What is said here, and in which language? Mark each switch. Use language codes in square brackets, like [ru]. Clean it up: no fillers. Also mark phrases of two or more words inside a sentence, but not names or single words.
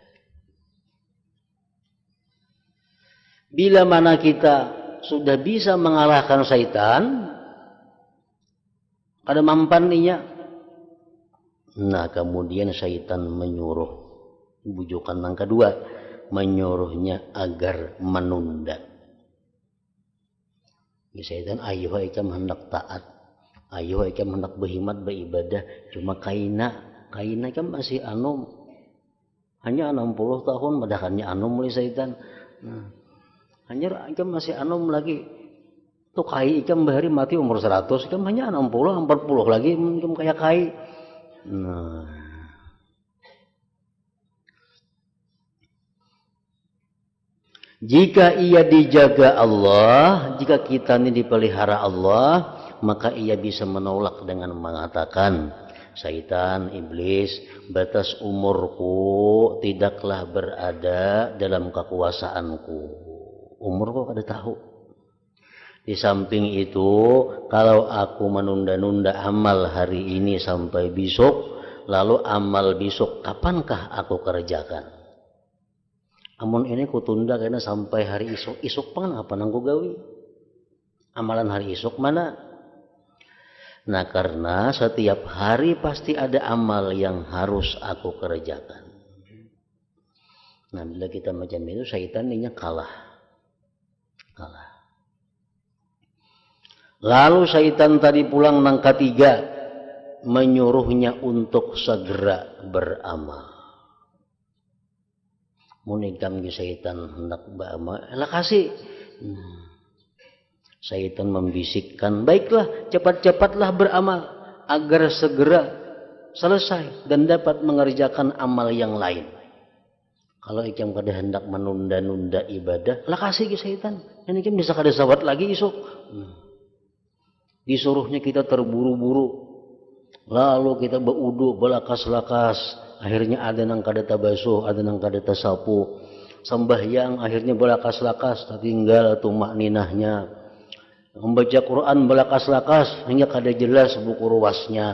[id] Bila mana kita sudah bisa mengalahkan syaitan, ada mampannya. Nah, kemudian syaitan menyuruh, bujukan yang kedua, menyuruhnya agar menunda. Syaitan, [bjn] ayo ikam hendak taat, ayo ikam hendak berkhidmat beribadah, cuma kaina ikam masih anum, hanya 60 tahun, padahal anum oleh syaitan. Nah, hanya ikam masih anum lagi. Tuh kai ikam bahari mati umur 100, ikam hanya 60, 40 lagi ikam kayak kai. [id] Nah, jika ia dijaga Allah, jika kita ini dipelihara Allah, maka ia bisa menolak dengan mengatakan, syaitan, iblis, batas umurku tidaklah berada dalam kekuasaanku. [bjn] Umurku kada tahu. [id] Di samping itu, kalau aku menunda-nunda amal hari ini sampai besok, lalu amal besok kapankah aku kerjakan? [bjn] Amun ini kutunda karena sampai hari isuk. Isuk pang apa nang gawi? Amalan hari isuk mana? [id] Nah, karena setiap hari pasti ada amal yang harus aku kerjakan. Nah, bila kita macam itu, syaitan ini kalah. Lalu syaitan tadi pulang nang ketiga, menyuruhnya untuk segera beramal. [bjn] Munikam di syaitan hendak beramal, lah kasih. [id] Syaitan membisikkan, baiklah, cepat-cepatlah beramal agar segera selesai dan dapat mengerjakan amal yang lain. [bjn] Kalau ikam kada hendak menunda-nunda ibadah, lah kasih ke syaitan. Dan ikam bisa kada sawat lagi esok. Disuruhnya kita terburu-buru, lalu kita berudu belakas-lakas, akhirnya ada nang kada tabasuh, ada nang kada tasapu, sembahyang akhirnya belakas-lakas, tinggal tumak ninahnya, membaca Quran belakas-lakas hingga kada jelas buku ruasnya.